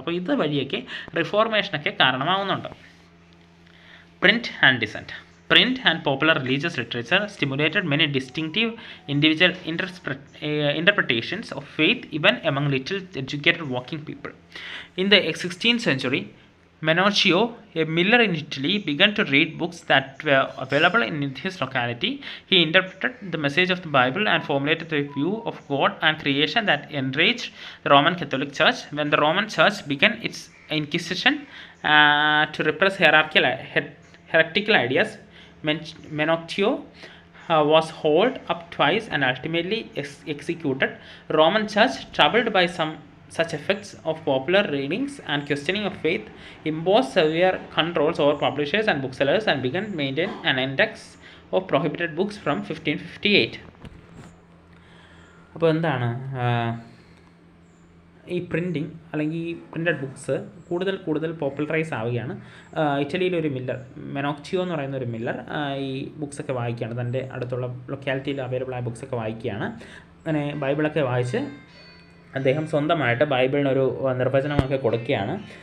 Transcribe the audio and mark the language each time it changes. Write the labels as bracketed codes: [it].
[ml] അപ്പോൾ ഇത് വഴിയൊക്കെ റിഫോർമേഷനൊക്കെ കാരണമാവുന്നുണ്ട്. [en] Print and dissent. Print and popular religious literature stimulated many distinctive individual interpretations of faith even among little educated working people. In the 16th century, Menocchio, a miller in Italy, began to read books that were available in his locality. He interpreted the message of the Bible and formulated a view of God and creation that enraged the Roman Catholic Church. When the Roman Church began its inquisition to repress heretical ideas, Menocchio was hauled up twice and ultimately executed. Roman Church, troubled by some such effects of popular readings and questioning of faith, imposed severe controls over publishers and booksellers and began to maintain an index of prohibited books from 1558. [ml] അപ്പോൾ എന്താണ് ഈ printing അല്ലെങ്കിൽ ഈ printed books കൂടുതൽ popularise ആവുകയാണ്. ഇറ്റലിയിലൊരു Miller, മെനോക്ചിയോ എന്ന് പറയുന്ന ഒരു മില്ലർ ഈ ബുക്സൊക്കെ വായിക്കുകയാണ്. തൻ്റെ അടുത്തുള്ള ലൊക്കാലിറ്റിയിൽ അവൈലബിൾ ആയ ബുക്സൊക്കെ വായിക്കുകയാണ്. അങ്ങനെ ബൈബിളൊക്കെ വായിച്ച് അദ്ദേഹം സ്വന്തമായിട്ട് ബൈബിളിനൊരു നിർവചനമൊക്കെ കൊടുക്കുകയാണ്.